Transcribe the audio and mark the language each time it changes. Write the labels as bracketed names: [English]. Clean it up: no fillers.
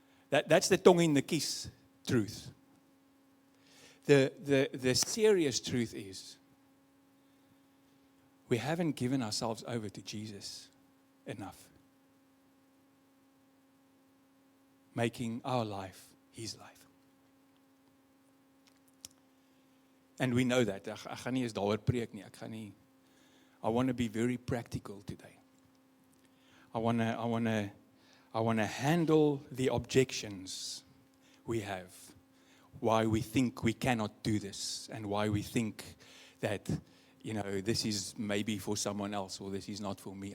[English] That's the tongue in the kies truth. The serious truth is, we haven't given ourselves over to Jesus enough. Making our life His life. And we know that. [Afrikaans] Ek gaan nie eens daaroor preek nie. [English] I want to be very practical today. I want to handle the objections we have. Why we think we cannot do this, and why we think that this is maybe for someone else or this is not for me.